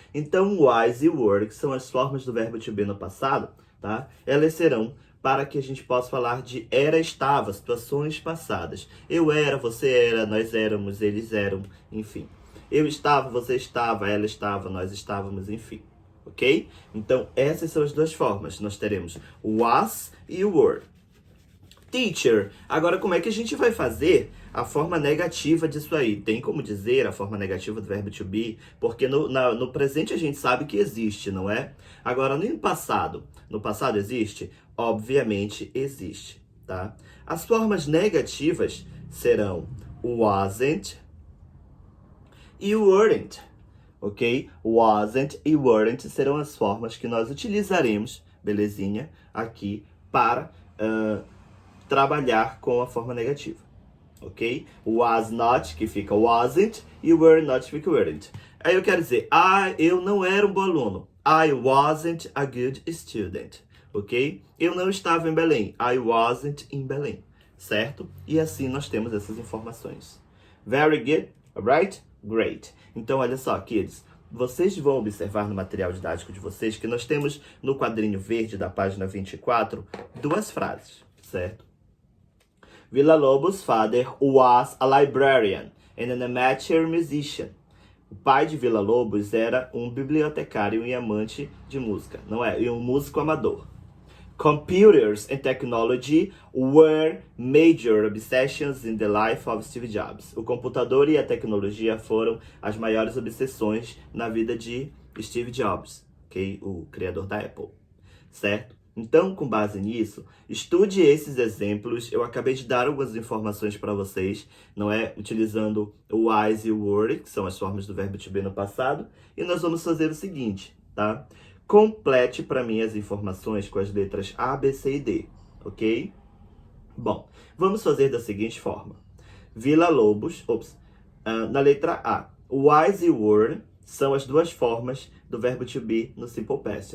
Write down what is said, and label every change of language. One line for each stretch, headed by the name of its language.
Portuguese: Então, was e were, que são as formas do verbo to be no passado, tá? Elas serão para que a gente possa falar de era, estava, situações passadas. Eu era, você era, nós éramos, eles eram, enfim. Eu estava, você estava, ela estava, nós estávamos, enfim. Ok? Então, essas são as duas formas. Nós teremos was e were. Teacher. Agora, como é que a gente vai fazer a forma negativa disso aí? Tem como dizer a forma negativa do verbo to be? Porque no presente a gente sabe que existe, não é? Agora, no passado existe? Obviamente existe, tá? As formas negativas serão wasn't e weren't, ok? Wasn't e weren't serão as formas que nós utilizaremos, belezinha, aqui para trabalhar com a forma negativa, ok? Was not, que fica wasn't, e were not, que fica weren't. Aí eu quero dizer, eu não era um bom aluno.
English: I wasn't a good student, ok?
Portuguese: Eu não estava em Belém.
English: I wasn't in Belém,
Portuguese: certo? E assim nós temos essas informações.
English: Very good, alright? Great.
Portuguese: Então, olha só, kids. Vocês vão observar no material didático de vocês que nós temos no quadrinho verde da página 24 duas frases, certo?
English: Villa-Lobos' father was a librarian and an amateur musician.
Portuguese: O pai de Villa-Lobos era um bibliotecário e amante de música, não é? E um músico amador.
English: Computers and technology were major obsessions in the life of Steve Jobs.
Portuguese: O computador e a tecnologia foram as maiores obsessões na vida de Steve Jobs, ok? O criador da Apple, certo? Então, com base nisso, estude esses exemplos. Eu acabei de dar algumas informações para vocês, não é? Utilizando o was e o were, que são as formas do verbo to be no passado. E nós vamos fazer o seguinte, tá? Complete para mim as informações com as letras A, B, C e D, ok? Bom, vamos fazer da seguinte forma. Villa-Lobos, na letra A, was e were são as duas formas do verbo to be no simple past.